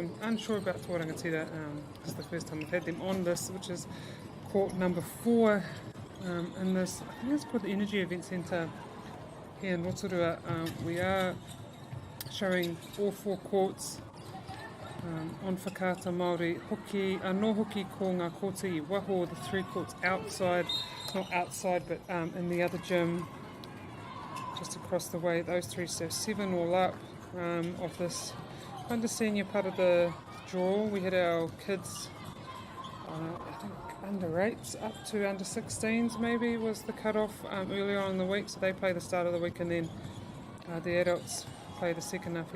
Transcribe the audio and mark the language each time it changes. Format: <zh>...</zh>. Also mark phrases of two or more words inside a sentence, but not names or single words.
<en>I'm unsure about Tō Rangatira. This is the first time I've had them on this, which is court number 4 in this. I think it's called the Energy Event Centre here in Rotorua. We are showing all 4 courts on whakaata Māori</en> <mi>hoki, no hoki ko ngā kōti I waho,</mi> <en>the 3 courts outside, not outside but in the other gym just across the way. Those 3, so 7 all up of this kind of senior part of the draw. We had our kids, I think under 8s up to under 16s maybe was the cut-off earlier on in the week, so they play the start of the week, and then the adults play the second half.</en>